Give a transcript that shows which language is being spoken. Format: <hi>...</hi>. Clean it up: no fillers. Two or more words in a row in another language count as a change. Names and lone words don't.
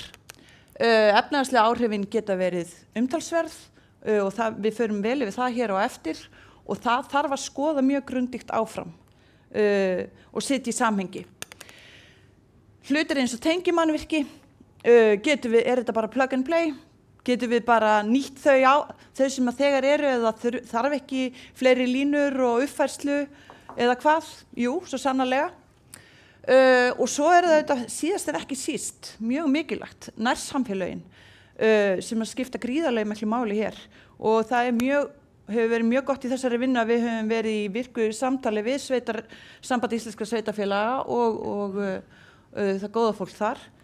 <is>Efnahagslega áhrifin geta verið umtalsverð og við förum vel yfir það hér á eftir og það þarf að skoða mjög grundigt áfram og setja í samhengi. Hlutir eins og tengimannvirki, er þetta bara</is> <en>plug and play?</en> <is>Getum við bara nýtt þau sem að þegar eru eða þarf ekki fleiri línur og uppfærslu eða hvað? Jú, svo sannarlega. Og svo þetta síðast ekki síst, mjög mikilvægt, nærsamfélögin sem að skipta gríðarlega miklu máli hér og það hefur verið mjög gott í þessari vinnu að við höfum verið í virku samtali við Samband íslenskra sveitarfélaga og það góða fólk þar</is>